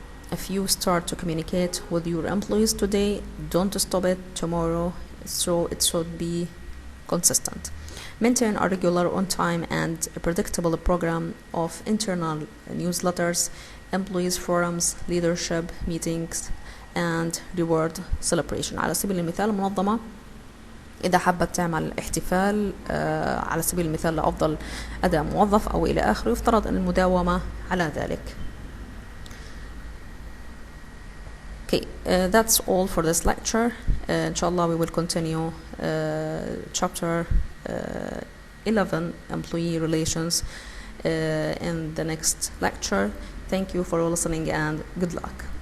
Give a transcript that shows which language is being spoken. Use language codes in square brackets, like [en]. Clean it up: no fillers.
[en] If you start to communicate with your employees today, don't stop it tomorrow, so it should be consistent. Maintain a regular, on-time and predictable program of internal newsletters, employees forums, leadership meetings, and reward celebration. [ar] على سبيل المثال منظمة إذا حابة تعمل احتفال على سبيل المثال لأفضل أداء موظف أو إلى آخره, يفترض أن المداومة على ذلك. [en] Okay, that's all for this lecture. Inshallah, we will continue chapter 11, employee relations, in the next lecture. Thank you for listening and good luck.